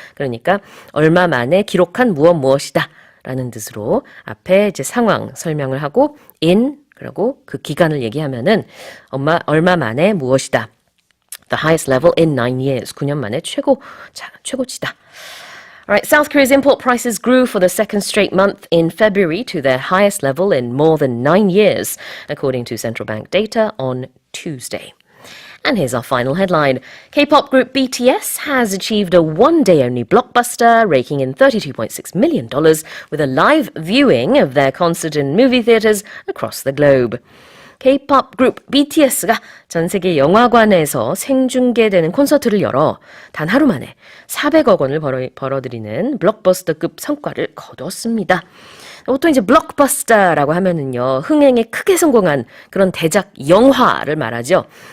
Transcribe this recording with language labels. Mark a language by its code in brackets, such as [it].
[ko] 그러니까 얼마 만에 기록한 무엇이다. 라는 뜻으로 앞에 이제 상황 설명을 하고 in 그리고 그 기간을 얘기하면은 얼마 만에 무엇이다. [en] The highest level in 9 years. [ko] 9년 만에 최고치다. [en] Alright, South Korea's import prices grew for the second straight month in February to their highest level in more than 9 years, according to central bank data on Tuesday. And here's our final headline. K-pop group BTS has achieved a one-day-only blockbuster, raking in $32.6 million with a live viewing of their concert in movie theaters across the globe. [ko] K-pop 그룹 BTS가 전 세계 영화관에서 생중계되는 콘서트를 열어 단 하루 만에 400억 원을 벌어들이는 블록버스터급 성과를 거두었습니다. 보통 이제 블록버스터라고 하면은요, 흥행에 크게 성공한 그런 대작 영화를 말하죠.